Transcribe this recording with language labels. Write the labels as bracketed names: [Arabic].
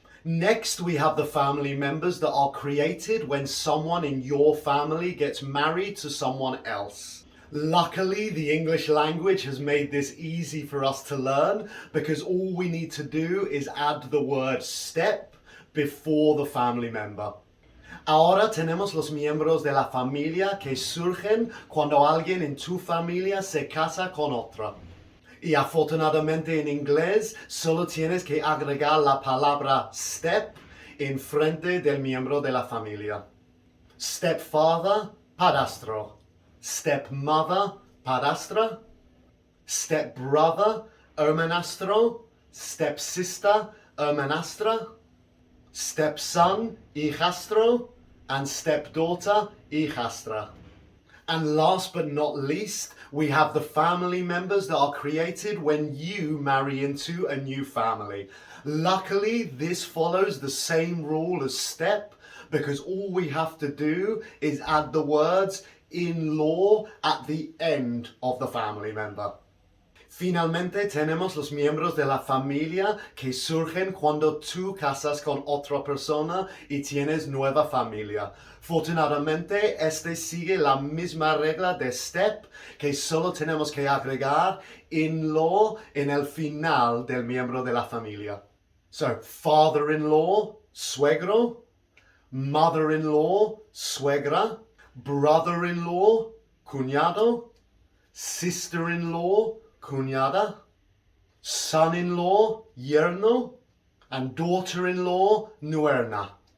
[English] Next, we have the family members that are created when someone in your family gets married to someone else. Luckily, the English language has made this easy for us to learn because all we need to do is add the word step before the family member. [Spanish] Ahora tenemos los miembros de la familia que surgen cuando alguien en tu familia se casa con otra. Y afortunadamente en inglés solo tienes que agregar la palabra step en frente del miembro de la familia. [English] Stepfather, padrastro. Stepmother, padrastra. Stepbrother, hermanastro. Stepsister, hermanastra. Stepson, hijastro. And stepdaughter, hijastra. And last but not least, we have the family members that are created when you marry into a new family. Luckily, this follows the same rule as step, because all we have to do is add the words in-law at the end of the family member. [Spanish] Finalmente tenemos los miembros de la familia que surgen cuando tú casas con otra persona y tienes nueva familia. Afortunadamente, este sigue la misma regla de step, que solo tenemos que agregar in-law en el final del miembro de la familia. [English] So, father-in-law, suegro, mother-in-law, suegra, brother-in-law, cuñado, sister-in-law, cuñada, son-in-law, yerno, and daughter-in-law, nuerna.